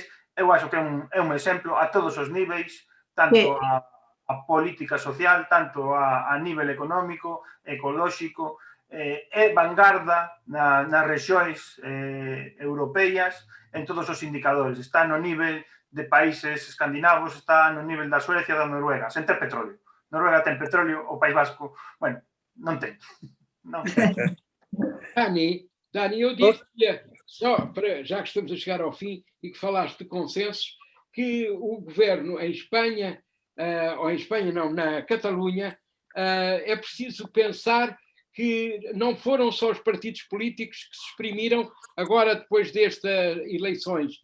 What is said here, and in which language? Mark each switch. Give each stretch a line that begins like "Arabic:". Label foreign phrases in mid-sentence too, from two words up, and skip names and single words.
Portuguese: Eu acho que
Galician: é un exemplo a todos os niveis, tanto a política social, tanto a nivel económico, ecolóxico, é vanguarda nas rexións europeas en todos os indicadores. Está no nivel de países escandinavos, está no nivel da Suecia e da Noruega, sen ter petróleo. Noruega ten petróleo, o País Vasco, bueno, non ten.
Portuguese: Dani, eu diria, só para, já que estamos a chegar ao fim e que falaste de consensos, que o governo em Espanha, ou em Espanha não, na Catalunha, é preciso pensar que não foram só os partidos políticos que se exprimiram agora depois destas eleições.